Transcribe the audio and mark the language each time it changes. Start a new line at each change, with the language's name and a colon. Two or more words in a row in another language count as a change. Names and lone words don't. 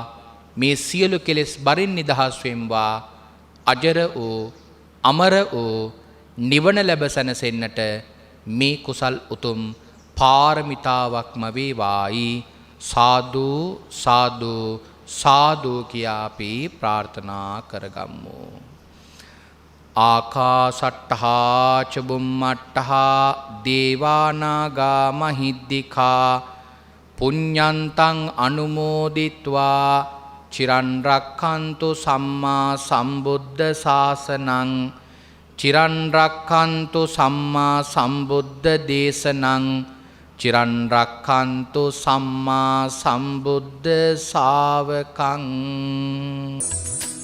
Sinhala: මේ සියලු කෙලෙස් බරින් නිදහස් වෙම්වා. අජර වූ අමර වූ නිවන ලැබ සැනසෙන්නට මේ කුසල් උතුම් පාරමිතාවක්ම වේවායි. සාදු සාදු සාදු කියා අපි ප්‍රාර්ථනා කරගම්මු.
Pali: ආකාසට්ඨා ච බුම්මට්ඨා දේවානාගා මහිද්దికා පුඤ්ඤන්තං අනුමෝදිත්වා චිරන් රක්ඛන්තු සම්මා සම්බුද්ධ ශාසනං චිරන් රක්ඛන්තු සම්මා සම්බුද්ධ දේශනං චිරන් රක්ඛන්තු සම්මා සම්බුද්ධ ශාවකං